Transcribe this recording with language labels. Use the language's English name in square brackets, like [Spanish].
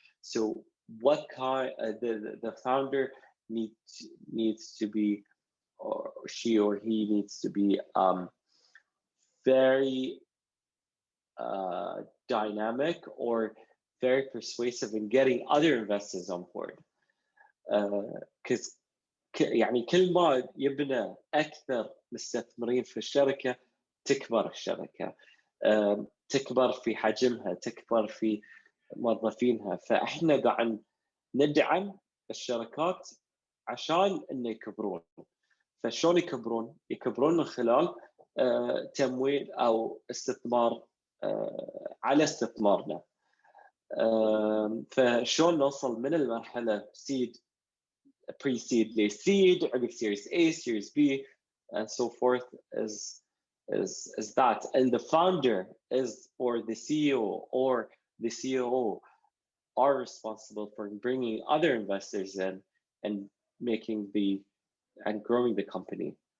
[English] So what kind the founder needs to be, or she or he needs to be very dynamic or very persuasive in getting other investors on board. [Arabic] Because يعني كل ما يبنى أكثر مستثمرين في الشركة تكبر الشركة، تكبر في حجمها، تكبر في موظفينها. فإحنا قاعد ندعم الشركات عشان إنه يكبرون. فشلون يكبرون؟ يكبرون من خلال تمويل أو استثمار على استثمارنا. فشلون نوصل من المرحلة seed, pre-seed لseed, عقب series A, series B, [English] and so forth is that. And the founder is, or the CEO or the COO are responsible for bringing other investors in and growing the company.